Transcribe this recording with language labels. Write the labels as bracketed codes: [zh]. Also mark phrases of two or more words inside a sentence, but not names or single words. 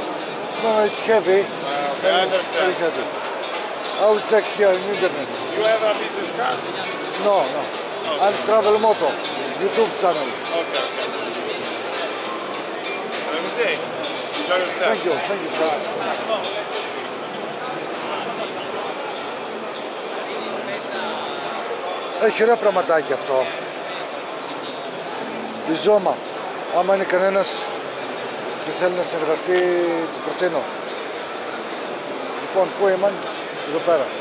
[en] No, it's heavy. Okay, I understand. Very heavy. I will check here in internet. You have a business card? No. I'm Travel Moto, YouTube channel. Okay. Have a good day. Enjoy yourself. Thank you, sir. [el] Έχει ωραία πραγματάκι αυτό. Η Ζώμα. Άμα είναι κανένας και θέλει να συνεργαστεί, του προτείνω. Λοιπόν, πού είμαι, εδώ πέρα.